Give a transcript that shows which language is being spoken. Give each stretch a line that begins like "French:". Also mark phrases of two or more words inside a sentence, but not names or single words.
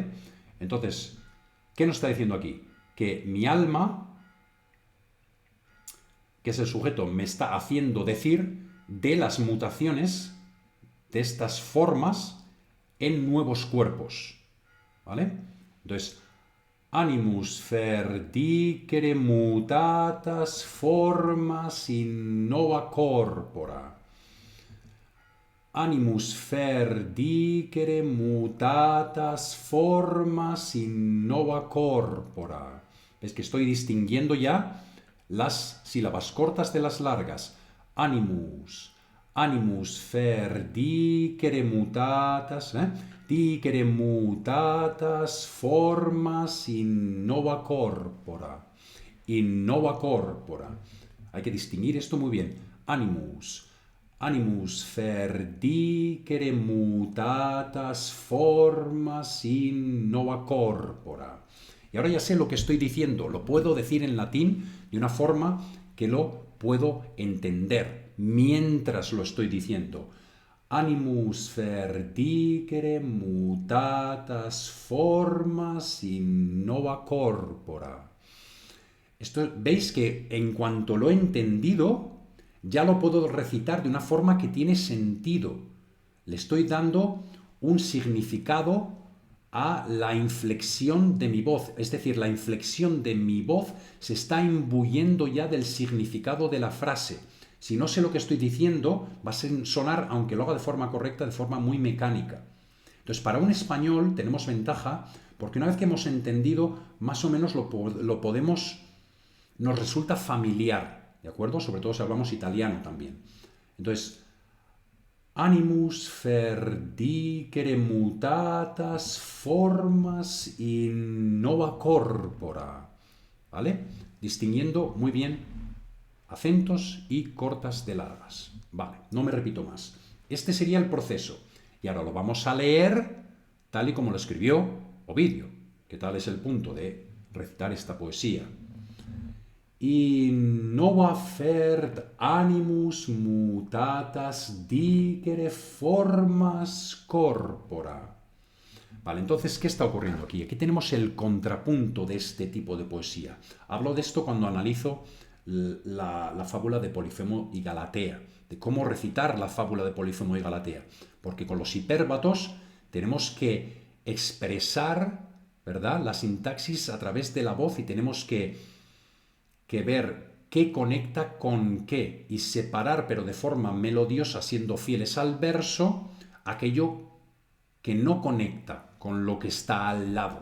Spanish: Entonces, ¿qué nos está diciendo aquí? Que mi alma, que es el sujeto, me está haciendo decir de las mutaciones de estas formas en nuevos cuerpos, ¿vale? Entonces,
Latin: animus verdicere mutatas formas in nova corpora. Animus verdicere mutatas formas in nova corpora.
Spanish: ¿Ves que estoy distinguiendo ya las sílabas cortas de las largas?
Latin: Animus, animus verdicere mutatas, dicere mutatas formas in nova corpora. In nova corpora.
Spanish: Hay que distinguir esto muy bien.
Latin: Animus, animus verdicere mutatas formas in nova corpora.
Spanish: Y ahora ya sé lo que estoy diciendo, lo puedo decir en latín de una forma que lo puedo entender mientras lo estoy diciendo.
Latin: Animus verdicere mutatas formas in nova corpora.
Spanish: Veis que en cuanto lo he entendido, ya lo puedo recitar de una forma que tiene sentido. Le estoy dando un significado a la inflexión de mi voz. Es decir, la inflexión de mi voz se está imbuyendo ya del significado de la frase. Si no sé lo que estoy diciendo, va a sonar, aunque lo haga de forma correcta, de forma muy mecánica. Entonces, para un español tenemos ventaja porque una vez que hemos entendido, más o menos lo podemos, nos resulta familiar, ¿de acuerdo? Sobre todo si hablamos italiano también. Entonces,
Latin: animus ferdicere mutatas formas in nova corpora,
Spanish: ¿vale? Distinguiendo muy bien acentos y cortas de largas. Vale, no me repito más. Este sería el proceso. Y ahora lo vamos a leer tal y como lo escribió Ovidio. ¿Qué tal es el punto de recitar esta poesía?
Latin: In nova fert animus mutatas dicere formas corpora.
Spanish: Vale, entonces, ¿qué está ocurriendo aquí? Aquí tenemos el contrapunto de este tipo de poesía. Hablo de esto cuando analizo la fábula de Polifemo y Galatea, de cómo recitar la fábula de Polifemo y Galatea. Porque con los hipérbatos tenemos que expresar, ¿verdad?, la sintaxis a través de la voz y tenemos que ver qué conecta con qué y separar, pero de forma melodiosa, siendo fieles al verso, aquello que no conecta con lo que está al lado.